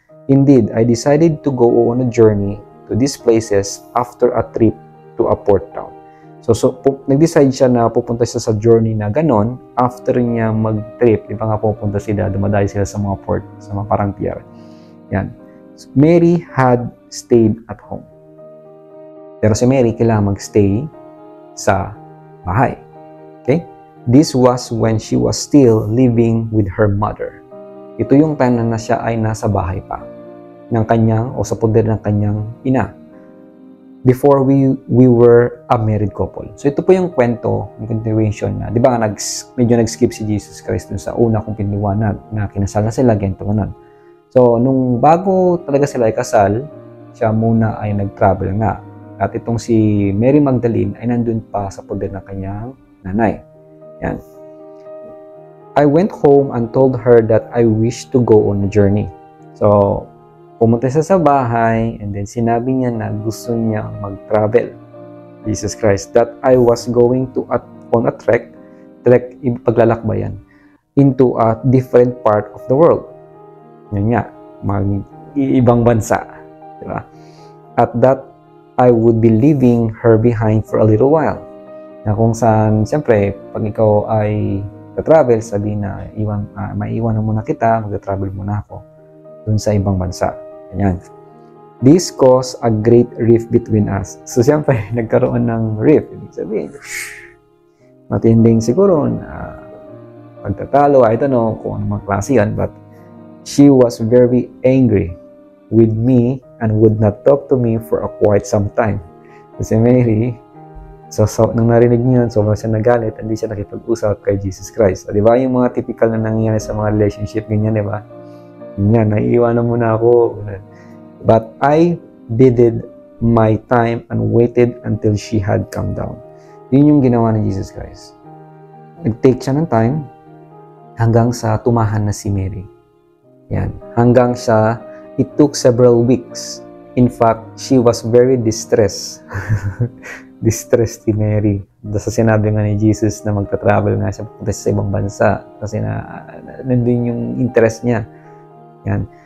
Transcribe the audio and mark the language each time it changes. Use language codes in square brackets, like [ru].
[en] Indeed, I decided to go on a journey to these places after a trip to a port town. [tl] So nag-decide siya na pupunta siya sa journey na ganon after niya mag-trip. Di ba nga pupunta sila, dumadayo sila sa mga port, sa mga parang pier. Yan. [en] So, Mary had stayed at home. [tl] Pero si Mary kailangan mag-stay sa bahay. Okay? [en] This was when she was still living with her mother. [tl] Ito yung time na siya ay nasa bahay pa ng kanyang o sa poder ng kanyang ina. [en] Before we were a married couple. [tl] So ito po yung kwento, yung continuation na, di ba nga medyo nag-skip si Jesus Christ dun sa una kong piniwanag na kinasal na sila, ganito ganun. So nung bago talaga sila ay kasal, siya muna ay nag-travel nga. At itong si Mary Magdalene ay nandun pa sa poder ng kanyang nanay. Yan. [en] I went home and told her that I wish to go on a journey. [tl] So, pumunta siya sa bahay and then sinabi niya na gusto niya mag-travel. [en] Jesus Christ, that I was going to on a trek, [tl] paglalakbayan, [en] into a different part of the world. [tl] Yun nga, ibang bansa. Diba? [en] At that, I would be leaving her behind for a little while. [tl] Na kung saan, siyempre, pag ikaw ay travel, sabi na, maiiwan muna kita, mag-travel muna ako dun sa ibang bansa. Ayan. [en] This caused a great rift between us. [tl] So, siyempre, nagkaroon ng rift. Ibig sabihin, matinding siguro na pagtatalo. [en] I don't know [tl] kung anong mga klase yan, [en] but she was very angry with me and would not talk to me for quite some time. [tl] Kasi Mary, Nang narinig niya yun, sobrang siya nagalit, hindi siya nakipag-usap kay Jesus Christ. Di ba? Yung mga typical na nangyayari sa mga relationship, ganyan, di ba? Ganyan, naiiwanan mo na ako. [en] But I bided my time and waited until she had come down. [tl] Yun yung ginawa ni Jesus Christ. Nag-take siya ng time hanggang sa tumahan na si Mary. Yan. Hanggang sa, [en] it took several weeks. In fact, she was very distressed. [tl] Distressed si Mary. Sa sinabi nga ni Jesus na magta-travel nga siya pupunta sa ibang bansa kasi nandun yung interest niya. Yan.